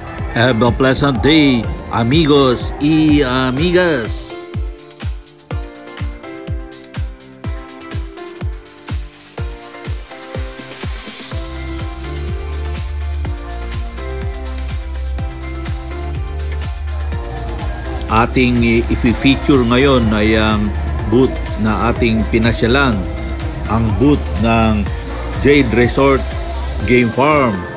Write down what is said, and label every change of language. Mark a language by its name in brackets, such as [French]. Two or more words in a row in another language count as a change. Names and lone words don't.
[English] Have a pleasant day, [Spanish] amigos y amigas. [Filipino] Ating i-feature ngayon ay ang booth na ating pinasyalan, ang booth ng Jade Resort Game Farm.